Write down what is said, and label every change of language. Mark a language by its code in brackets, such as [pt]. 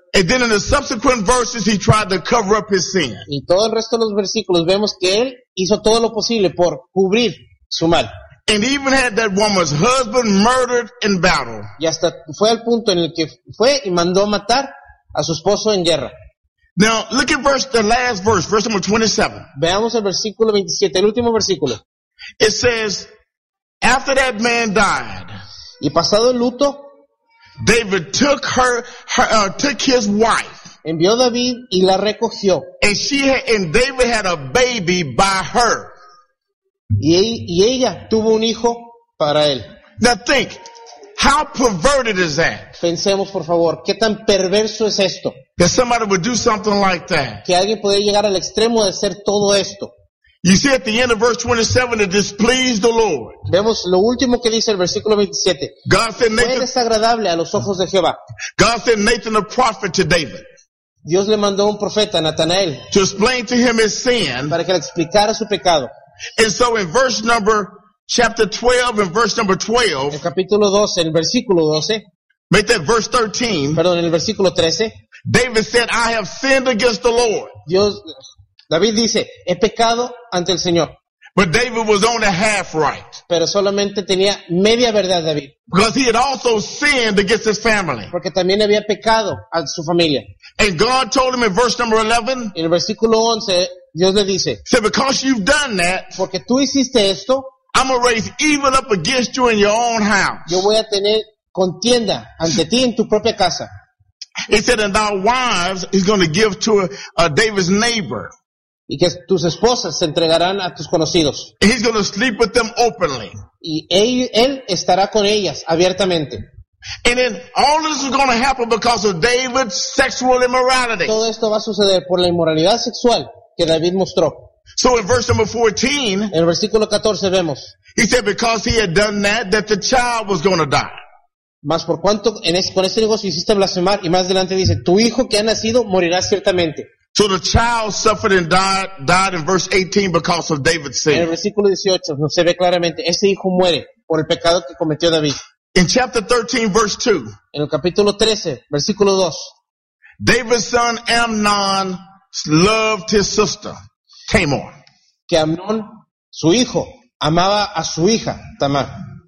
[en] And then in the subsequent verses he tried to cover up his sin. [es] Y todo el resto de los versículos vemos que él hizo todo lo posible por cubrir su mal. [en] And even had that woman's husband murdered in battle. [es] Y hasta fue al punto en el que fue y mandó a matar a su esposo en guerra. [en] Now look at the last verse number 27. [es] Veamos el versículo 27, el último versículo. [en] It says, after that man died. [es] Y pasado el luto, [en] David took took his wife. [es] Envió David y la recogió. [en] And David had a baby by her. [es] Y ella tuvo un hijo para él. [en] Now think, how perverted is that? [es] Pensemos por favor, ¿qué tan perverso es esto? [en] That somebody would do something like that. [es] Que alguien podría llegar al extremo de hacer todo esto. [en] You see at the end of verse 27, it displeased the Lord. [es] Vemos lo último que dice el versículo 27. [en] God sent Nathan, [es] fue desagradable a los ojos de Jehová. [en] God sent Nathan a prophet to David. [es] Dios le mandó un profeta, Natanael. [en] To explain to him his sin. [es] Para que le explicara su pecado. [en] And so in verse number, chapter 12, in verse number 12. [es] El capítulo 12, en el versículo 12. [en] Make that verse 13. [es] Perdón, en el versículo 13. [en] David said, I have sinned against the Lord. [es] Dios... David dice, he pecado ante el Señor. [en] But David was only half right. [es] Pero solamente tenía media verdad David. [en] Because he had also sinned against his family. [es] Porque también había pecado a su familia. [en] And God told him in verse number 11. [es] En el versículo 11, Dios le dice. [en] Said, because you've done that. [es] Porque tú hiciste esto. [en] I'm going to raise evil up against you in your own house. [es] Yo voy a tener contienda ante ti en tu propia casa. [en] He said, and thy wives he's going to give to David's neighbor. [es] Y que tus esposas se entregarán a tus conocidos. [en] He's going to sleep with them openly. [es] Y él estará con ellas abiertamente. [en] And then all this is going to happen because of David's sexual immorality. [es] Todo esto va a suceder por la inmoralidad sexual que David mostró. [en] So in verse number 14. [es] En el versículo 14 vemos. [en] He said because he had done that, that the child was going to die. [es] Mas por cuanto con este negocio hiciste blasfemar y más adelante dice, tu hijo que ha nacido morirá ciertamente. [en] So the child suffered and died in verse 18 because of David's sin. [es] En el versículo 18 no se ve claramente, ese hijo muere por el pecado que cometió David. [en] In chapter 13 verse 2. [es] En el capítulo 13, versículo 2. [en] David's son Amnon loved his sister Tamar. [es] Que Amnon, su hijo, amaba a su hija Tamar.